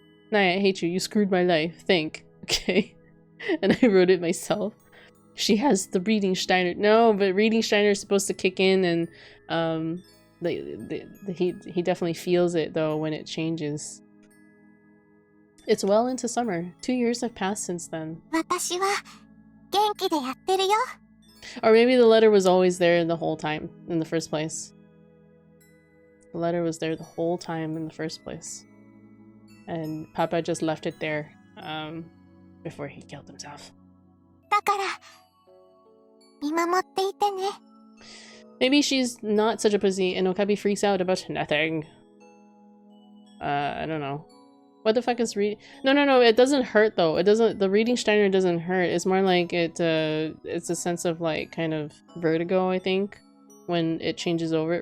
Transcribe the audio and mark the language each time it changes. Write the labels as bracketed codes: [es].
[en] Naya, I hate you. You screwed my life. Think. Okay. And I wrote it myself. She has the reading Steiner. No, but reading Steiner is supposed to kick in, and he definitely feels it though when it changes. It's well into summer. 2 years have passed since then. [ja] 私は元気でやってるよ。 [en] Or maybe the letter was always there the whole time in the first place. The letter was there the whole time in the first place. and Papa just left it there before he killed himself. [ja] だから見守っていてね。 [en] Maybe she's not such a pussy and Okabe freaks out about nothing. I don't know. What the fuck is reading? No, it doesn't hurt though. It doesn't, the reading Steiner doesn't hurt. It's more like it's a sense of like kind of vertigo, I think, when it changes over.